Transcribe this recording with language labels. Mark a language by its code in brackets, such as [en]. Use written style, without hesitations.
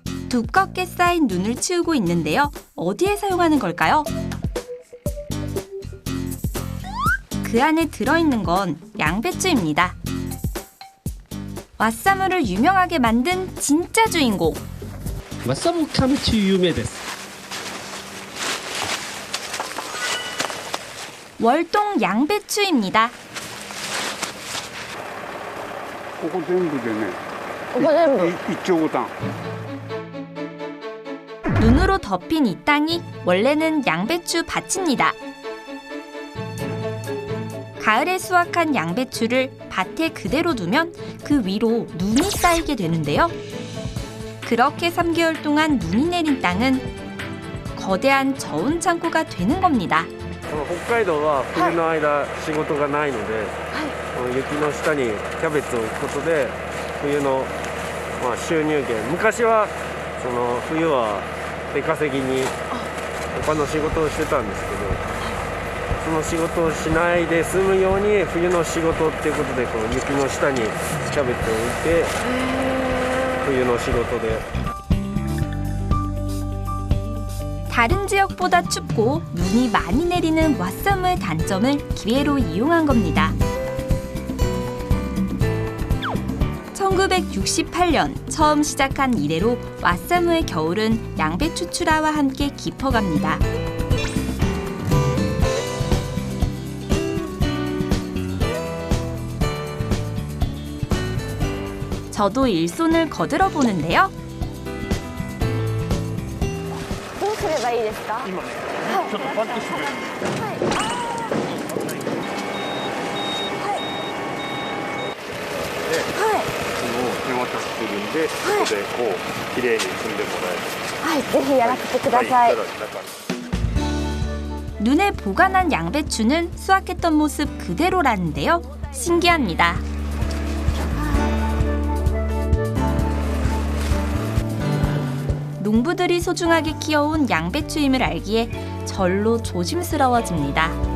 [ko] 두껍게 쌓인 눈을 치우고 있는데요. 어디에 사용하는 걸까요? 그 안에 들어있는 건 양배추입니다. 왓사무를 유명하게 만든 진짜 주인공. [ja] わさびキャベツ有名です。 [ko] 월동 양배추입니다. [ja] ここ全部でね、ここ全部一丁ボタン。 [ko] 눈으로 덮인 이 땅이 원래는 양배추 밭입니다. 가을에 수확한 양배추를 밭에 그대로 두면 그 위로 눈이 쌓이게 되는데요. 그렇게 3개월 동안 눈이 내린 땅은 거대한 저온 창고가 되는 겁니다. [ja] 北海道は冬の間仕事がないので、雪の下にキャベツを置くことで冬の、収入源、昔はその冬は出稼ぎに他の仕事をしてたんですけど、その仕事をしないで済むように冬の仕事っていうことでこう雪の下にキャベツを置いて冬の仕事で。 [ko] 다른 지역보다 춥고 눈이 많이 내리는 왓사무의 단점을 기회로 이용한 겁니다. 1968년 처음 시작한 이래로 왓사무의 겨울은 양배추 출하와 함께 깊어갑니다. 저도 일손을 거들어 보는데요. [ja] すればいいですか？今ね、ちょっとパッとしてくれる。手渡しするんで、ここでこう綺麗に積んでもらえる。はい、ぜひやらせてください。 [ko] 눈에 보관한 양배추는 수확했던 모습 그대로라는데요. 신기합니다. 농부들이 소중하게 키워온 양배추임을 알기에 절로 조심스러워집니다.